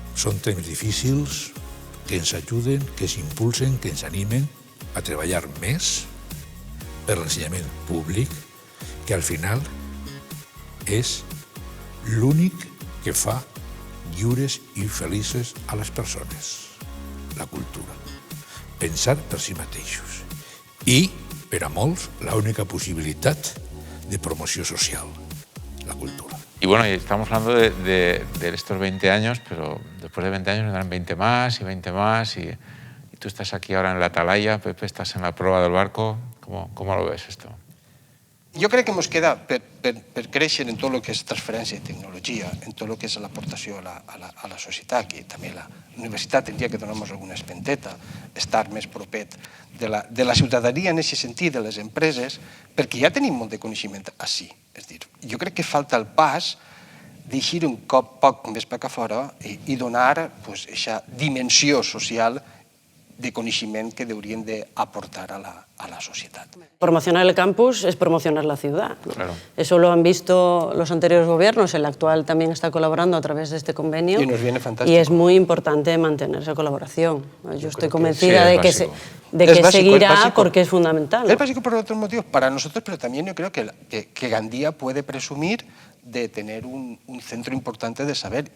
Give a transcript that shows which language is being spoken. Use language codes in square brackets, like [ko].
[ca] Són temps difícils que ens ajuden, que ens impulsen, que ens animen a treballar més per l'ensenyament públic, que al final és l'únic que fa lliures i felices a les persones. La cultura. Pensar per si mateixos. I, per a molts, l'única possibilitat de promoció social, la cultura. [es] Y bueno, estamos hablando de estos 20 años, pero después de 20 años vendrán 20 más y 20 más. Y tú estás aquí ahora en la atalaya, Pepe, estás en la prueba del barco. ¿Cómo lo ves esto? [ca] Jo crec que ens queda per créixer en tot el que és transferència de tecnologia, en tot el que és l'aportació a la societat, que també la universitat tindria que donar-nos alguna espenteta, estar més propet de la ciutadania en aquest sentit, de les empreses, perquè ja tenim molt de coneixement així. És dir, jo crec que falta el pas d'eixir un cop poc més per a fora i donar aquesta dimensió social de [es] conocimiento que deberían de aportar a la sociedad. Promocionar el campus es promocionar la ciudad, ¿no? Claro. Eso lo han visto los anteriores gobiernos, el actual también está colaborando a través de este convenio. Y nos viene fantástico. Y es muy importante mantener esa colaboración. Yo estoy convencida sí, de que, es que seguirá porque es fundamental, ¿no? Es básico por otros motivos para nosotros, pero también yo creo que Gandía puede presumir de tener un centro importante de saber.